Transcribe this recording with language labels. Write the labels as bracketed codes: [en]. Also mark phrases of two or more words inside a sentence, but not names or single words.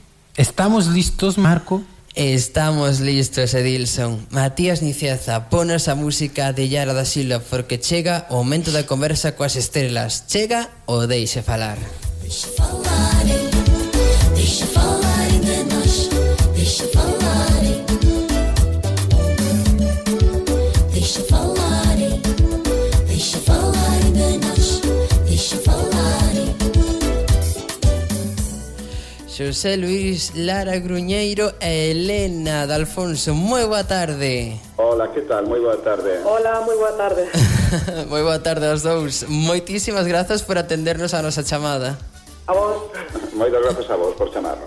[gl] Estamos listos, Marco? Estamos listos, Edilson. Matías Nicieza, ponos a música de Yara da Silva, porque chega o momento da conversa coas estrelas. Chega o deixe falar. [pt] Deixa falarem de nós, deixa falarem, deixa falarem de nós, deixa falarem. [gl] Xosé Luís, Lara Gruñeiro e Elena de Alfonso, moi boa tarde. Hola, que tal? Moi boa tarde. Hola, moi boa tarde. Moi boa tarde aos dous. Moitísimas grazas por atendernos a nosa chamada. A vos. Moitas grazas a vos por chamarnos.